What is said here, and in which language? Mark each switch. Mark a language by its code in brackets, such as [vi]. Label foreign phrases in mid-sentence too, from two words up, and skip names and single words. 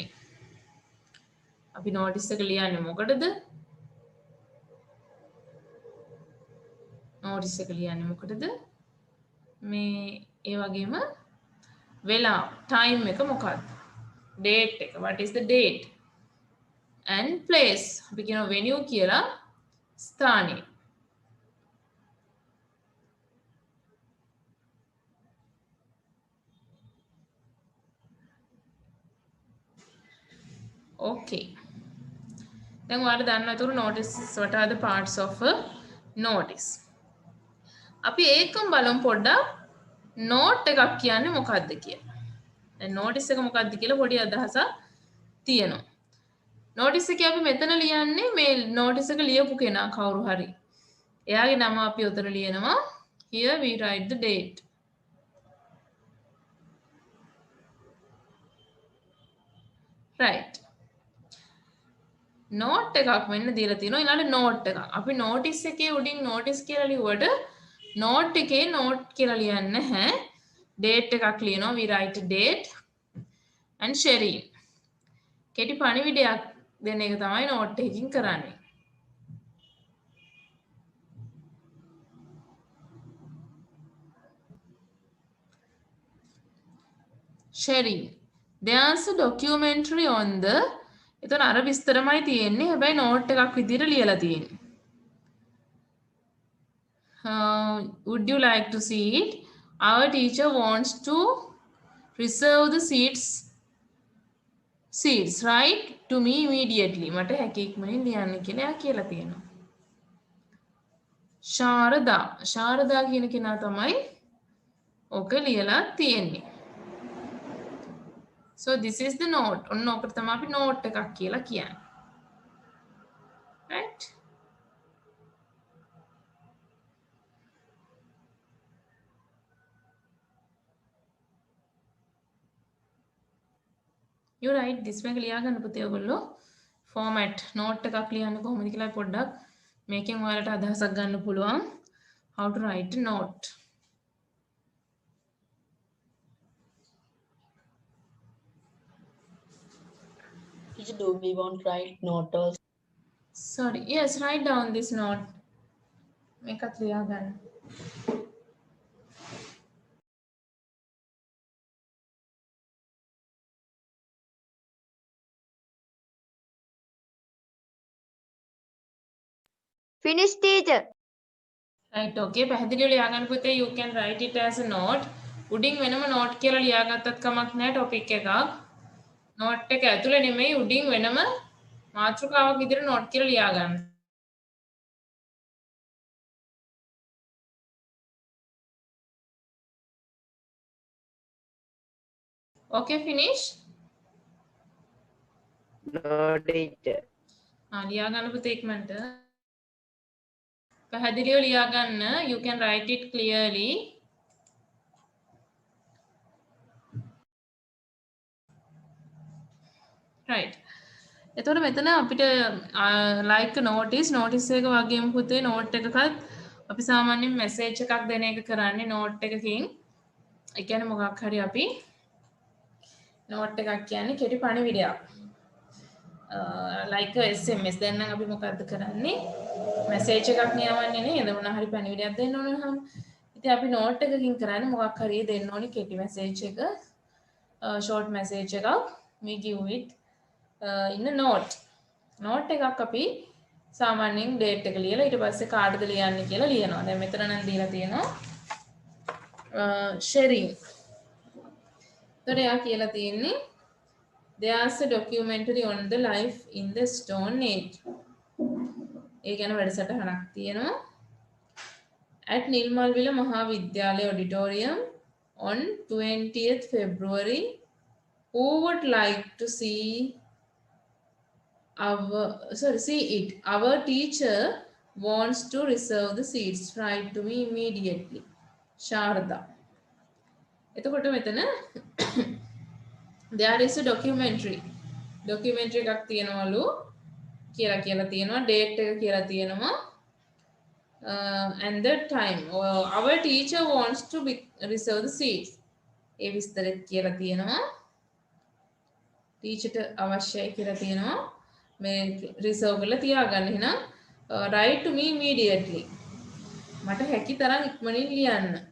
[si] අපි notice එක ලියන්නේ මොකටද? notice එක ලියන්නේ මොකටද? මේ ඒ වගේම වෙලාව time එක මොකක්ද? date එක. [en] what is the date? and place. [si] අපි කියනවා venue කියලා ස්ථානය. okay. දැන් ඔයාලා දන්නවා ඒතර [en] notice what are the parts of a notice. [si] අපි ඒකම බලමු පොඩ්ඩක් note එකක් කියන්නේ මොකක්ද කියලා. දැන් notice එක මොකක්ද කියලා පොඩි අදහසක් තියෙනවා. notice එක අපි මෙතන ලියන්නේ මේ notice එක ලියපු කෙනා කවුරු හරි. එයාගේ නම අපි උතන ලියනවා. [en] Here we write the date. right. [si] note එකක් වෙන්න දීලා තියෙනවා. ඊළඟට note එකක්. අපි notice එකේ උඩින් notice කියලා ලියුවට note එකේ note කියලා ලියන්නේ නැහැ. date එකක් ලියනවා. [en] we write a date and Shereen. [si] කෙටි පණිවිඩයක් දෙන එක තමයි note එකකින් කරන්නේ. [en] Shereen. There's a documentary on the [si] එතන අර විස්තරමයි තියෙන්නේ. හැබැයි note එකක් විදිහට ලියලා තියෙන්නේ. [en] Would you like to see it? Our teacher wants to reserve the seats right to me immediately. [si] මට හැකි ඉක්මනින් ලියන්න කියලා එයා කියලා තියෙනවා. ශාරදා කියන කෙනා තමයි ඕක ලියලා තියෙන්නේ. [en] So this is the note. [si] ඔන්න ඕකට තමයි අපි note එකක් කියලා කියන්නේ. [en] Right? You write this [si] මේක ලියා ගන්න පුතේ ඔයගොල්ලෝ format note එකක් ලියන්න කොහොමද කියලා පොඩ්ඩක් මේකෙන් ඔයාලට අදහසක් ගන්න පුළුවන් [en] how to write a note. Teacher, do we want write note also? Sorry. Yes, write down this note. [si] මේකත් ලියා ගන්න. [en] Finish teacher. Right, okay. [si] පැහැදිලිව ලියා ගන්න පුතේ [en] you can write it as a note. [si] උඩින් වෙනම note කියලා ලියාගත්තත් කමක් නැහැ topic එකක්. note එක ඇතුලේ නෙමෙයි උඩින් වෙනම මාතෘකාවක් විදිහට note කියලා ලියා ගන්න. [en] Okay, finish. No teacher. [si] ලියා ගන්න පුතේ ඉක්මනට. පැහැදිලිව ලියා ගන්න. [en] You can write it clearly. Right. [si] එතකොට මෙතන අපිට like notice එක වගේම පුතේ note එකකත් අපි සාමාන්‍යයෙන් message එකක් දෙන එක කරන්නේ note එකකින්. ඒ කියන්නේ මොකක් හරි අපි note එකක් කියන්නේ කෙටි පණිවිඩයක්. like SMS දැන් නම් අපි මොකද්ද කරන්නේ? message එකක් නියවන්නේ නේද? මොනවා හරි පණිවිඩයක් දෙන්න ඕන නම්. ඉතින් අපි note එකකින් කරන්නේ මොකක් හරි දෙන්න ඕනේ කෙටි message එක. [en] short message එකක්. we give it in a note. [si] note එකක් අපි සාමාන්‍යයෙන් date එක ලියලා ඊට පස්සේ කාටද ලියන්නේ කියලා ලියනවා. දැන් මෙතන නම් දීලා තියෙනවා sharing. එතකොට එයා කියලා තියෙන්නේ [en] there's a documentary on the life in the stone age. [si] ඒ ගැන වැඩසටහනක් තියෙනවා. [en] at නිල්මල්විල මහා විද්‍යාලය auditorium on 20th February. Who would like to see it? Our teacher wants to reserve the seats. Write to me immediately. Sharda. එතකොට මෙතන there is a documentary එකක් තියෙනවලු කියලා තියෙනවා date එක කියලා තියෙනවා and the time our teacher wants to reserve the seats ඒ විස්තරෙත් කියලා තියෙනවා teacher ට අවශ්‍යයි කියලා තියෙනවා මේ reserve කරලා තියාගන්න එහෙනම් write to me immediately මට හැකි තරම් ඉක්මනින් ලියන්න